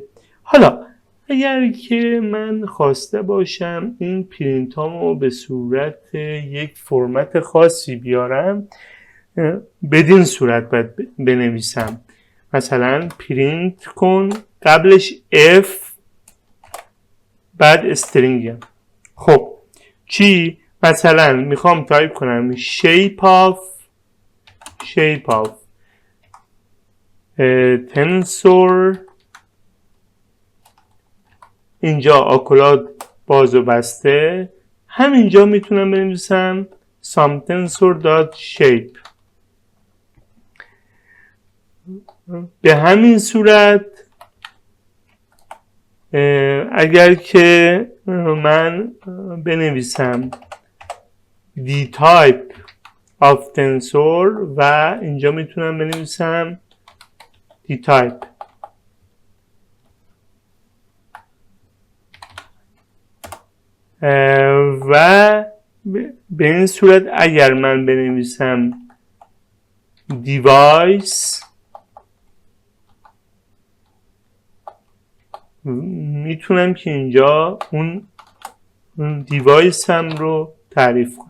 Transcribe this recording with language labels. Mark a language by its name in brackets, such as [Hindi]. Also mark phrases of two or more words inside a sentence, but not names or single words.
[Persian] حالا اگر که من خواسته باشم این پرینت هامو به صورت یک فرمت خاصی بیارم، بدین صورت باید بنویسم. مثلا پرینت کن قبلش F بعد استرینگ. خب چی؟ مثلا میخوام تایپ کنم [English] shape of tensor، [Persian] اینجا آکولاد باز و بسته، همینجا میتونم بنویسم [English] some tensor.shape. [Persian] به همین صورت اگر که من بنویسم [English] the type of tensor [Persian] و اینجا میتونم بنویسم [English] the type، [Persian] و به این صورت اگر من بنویسم device میتونم که اینجا اون دیوایس هم رو تعریف کنم.